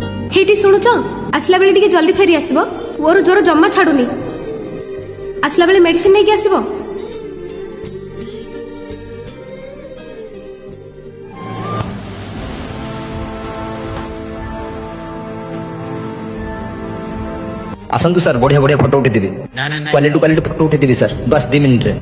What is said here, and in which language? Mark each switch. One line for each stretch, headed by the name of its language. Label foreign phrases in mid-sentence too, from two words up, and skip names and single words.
Odia: ହେଇଟି ଶୁଣୁଛ ଆସିଲା ବେଳେ ଟିକେ ଜଲ୍ଦି ଫେରି ଆସିବ ମୋର ଜ୍ୱର ଜମା ଛାଡୁନି ଆସିଲା ବେଳେ ମେଡିସିନ ନେଇକି ଆସିବ ଆସନ୍ତୁ ସର ବଢ଼ିଆ ବଢ଼ିଆ ଫଟୋ ଉଠେ ଦେବେ ନା ନା ନା କ୍ୱାଲିଟି କ୍ୱାଲିଟି ଫଟୋ ଉଠେ ଦେବେ ସର ବସ 2 ମିନିଟ ରେ